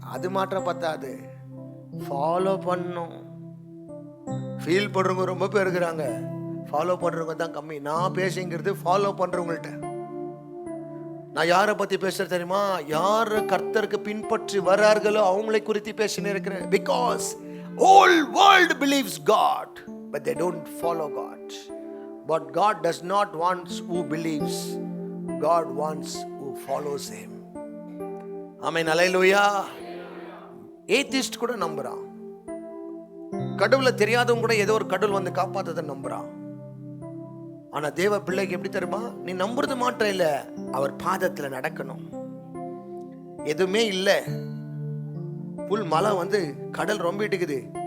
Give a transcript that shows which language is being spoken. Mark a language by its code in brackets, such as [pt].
[ta] அது மாற்ற பத்தாது, ஃபாலோ பண்ணும். ஃபீல் பண்றவங்க ரொம்ப பேர் இருக்கிறாங்க, ஃபாலோ பண்றவங்க தான் கம்மி. நான் பேசுங்கிறது ஃபாலோ பண்றவங்கள்ட்ட. நான் யாரை பத்தி பேசுறது தெரியுமா? யார் கர்த்தருக்கு பின்பற்றி வர்றார்களோ அவங்களை குறித்து பேசினே இருக்கிறேன். [en] Because whole world believes God, but they don't follow God. But God does not want who believes. God wants who follows him. Amen, hallelujah. [ta] Atheist கூட நம்புறான். கடவுளை தெரியாதவங்க கூட ஏதோ ஒரு கடவுள் காப்பாத்ததை நம்புறான். ஆனா தேவ பிள்ளைக்கு எப்படி தெரியுமா? நீ நம்புறது மாத்திரம் இல்ல, அவர் பாதத்துல நடக்கணும். எதுவுமே இல்லை, புல் மலை கடல் ரொம்பிட்டு இருக்குது.